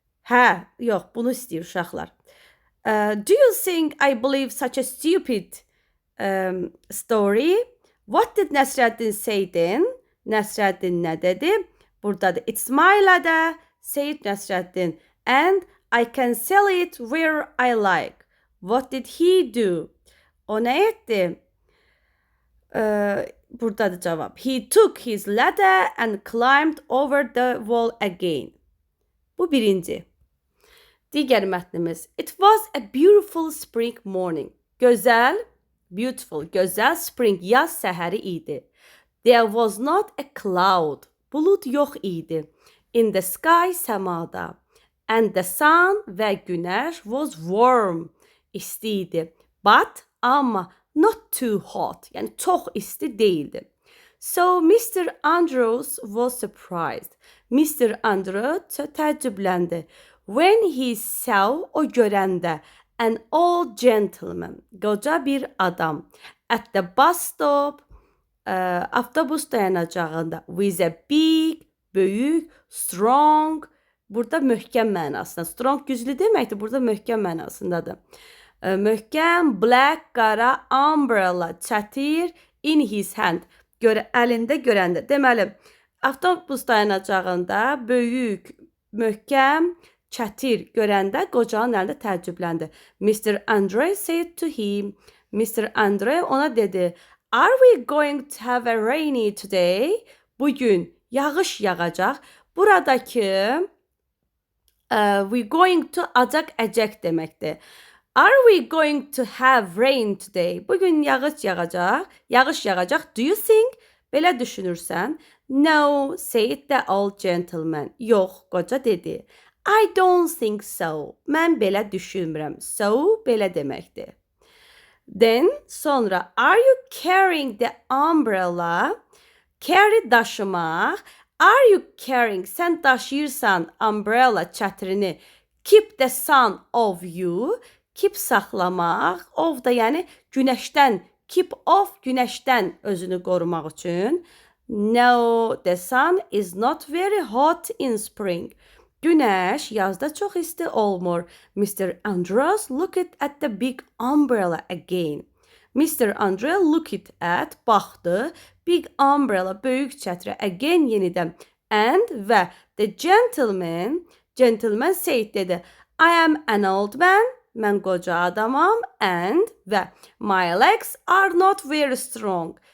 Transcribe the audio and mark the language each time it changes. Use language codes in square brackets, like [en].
[az] Hə, yox, bunu istəyir uşaqlar. [en] Do you think I believe such a stupid story? What did Nəsrəddin say then? [az] Nəsrəddin nə dedi? Buradadır. [en] It's my ladder, said Nəsrəddin. And I can sell it where I like. What did he do? [az] O nə etdi? Buradadır cavab. [en] He took his ladder and climbed over the wall again. [az] Bu birinci. Digər mətnimiz. [en] It was a beautiful spring morning. [az] Gözəl, beautiful, gözəl spring yaz səhəri idi. [en] There was not a cloud. [az] Bulut yox idi. [en] In the sky, səmada. And the sun [az] və günəş [en] was warm. [az] İsti idi. [en] But, amma not too hot. [az] Yəni çox isti değildi. [en] So Mr. Andrews was surprised. Mr. [az] Andrews təəccübləndi. [en] When he saw, [az] o görəndə, [en] an old gentleman, [az] qoca bir adam, [en] at the bus stop, [az] avtobus dayanacağında, [en] with a big, [az] böyük, strong, burada möhkəm mənasında, strong güclü deməkdir, burada möhkəm mənasındadır. Möhkəm, black, qara, umbrella, çətir, [en] in his hand, [az] əlində görəndə. Deməli, avtobus dayanacağında böyük, möhkəm, çətir görəndə qocanın əlində təəccübləndi. [en] Mr. Andre said to him, Mr. Andre [az] ona dedi, [en] are we going to have a rainy today? [az] Bugün yağış yağacaq. Buradakı [en] we going to [az] acaq əcək deməkdir. [en] Are we going to have rain today? [az] Bugün yağış yağacaq. Yağış yağacaq. [en] Do you think? [az] Belə düşünürsən? [en] No, said the old gentleman. [az] Yox, qoca dedi. [en] I don't think so. [az] Mən belə düşünmürəm. So, belə deməkdir. [en] Then, sonra, are you carrying the umbrella? Carry daşımaq. Are you carrying? [az] Sən daşıyırsan [en] umbrella çətrini. Keep the sun off you. [az] Keep saxlamaq. Off da yəni günəşdən. [en] Keep off [az] günəşdən özünü qorumaq üçün. [en] No, the sun is not very hot in spring. [az] Günəş yazda çox isti olmur. [en] Mr. Andrews looked at the big umbrella again. Mr. Andre looked at, baxdı, big umbrella, [az] böyük çətrə, [en] again yenidən. And və the gentleman said dedi, I am an old man, [az] mən qoca adamam, [en] and və my legs are not very strong.